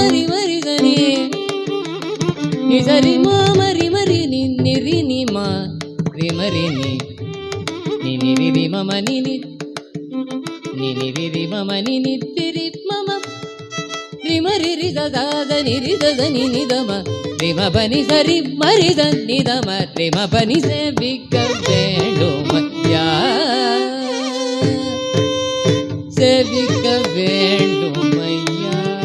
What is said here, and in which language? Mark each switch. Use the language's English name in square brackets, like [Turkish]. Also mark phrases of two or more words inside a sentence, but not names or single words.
[Tamil] రి మ రి స ని ని స రి మ మ రి మ రి ని ని రి ని మ రి మ రి ని ని ని రి రి మ మ ని ని ని ని రి రి మ మ ని ని రి రి మ మ రి మ రి రి స స ద ని రి స స ని ని ద మ ரி ம பனி சரி மரி தன்னி தம ரி ம பனி சேவிக்க வேண்டும் ஐயா சேவிக்க வேண்டும் ஐயா